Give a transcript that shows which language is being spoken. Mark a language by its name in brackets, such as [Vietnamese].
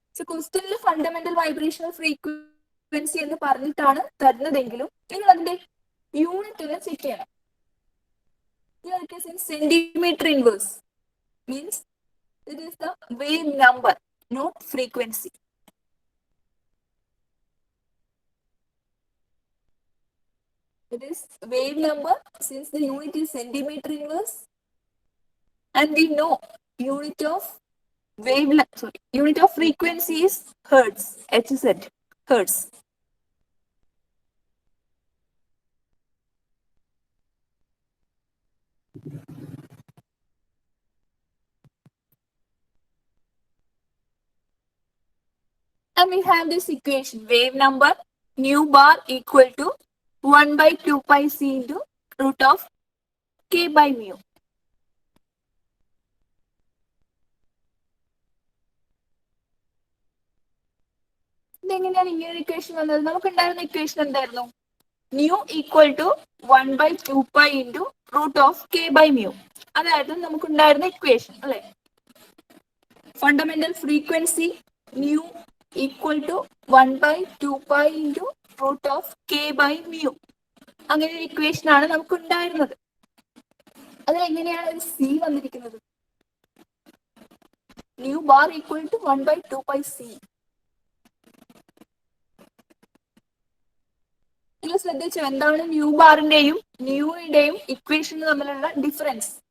[Malayalam] ക്വസ്റ്റ്യനിൽ fundamental vibrational frequency എന്ന് പറഞ്ഞിട്ടാണ് തരുന്നതെങ്കിലും നിങ്ങൾ അതിന്റെ യൂണിറ്റ് ഒന്ന് ചെക്ക് ചെയ്യണം. [English] Centimetre inverse means it is the wave number, not frequency. It is wave number since the unit is centimeter inverse, and we know unit of unit of frequency is hertz, Hz, hertz. And we have this equation, wave number nu bar equal to 1 by 2 pi c into root of k by mu. [Malayalam] ഇതെങ്ങനെയാണ് ഇങ്ങനെ equation വന്നത്? നമുക്ക് ഉണ്ടായിരുന്ന equation എന്തായിരുന്നു? [English] Nu equal to 1 by 2 pi into root of k by mu. [Malayalam] അതായിരുന്നു നമുക്ക് ഉണ്ടായിരുന്ന equation അല്ലെ? [English] Fundamental frequency nu equal to 1 by 2 pi into root of k by mu. [Malayalam] അങ്ങനെ ഒരു ഇക്വേഷൻ ആണ് നമുക്ക് ഉണ്ടായിരുന്നത്. അതിലെങ്ങനെയാണ് ഒരു സി വന്നിരിക്കുന്നത്? [English] Nu bar equal to 1 by 2 pi c. [Malayalam] നിങ്ങൾ ശ്രദ്ധിച്ചു എന്താണ് ന്യൂ ബാറിന്റെയും ന്യൂയുടെയും ഇക്വേഷൻ തമ്മിലുള്ള ഡിഫറൻസ്?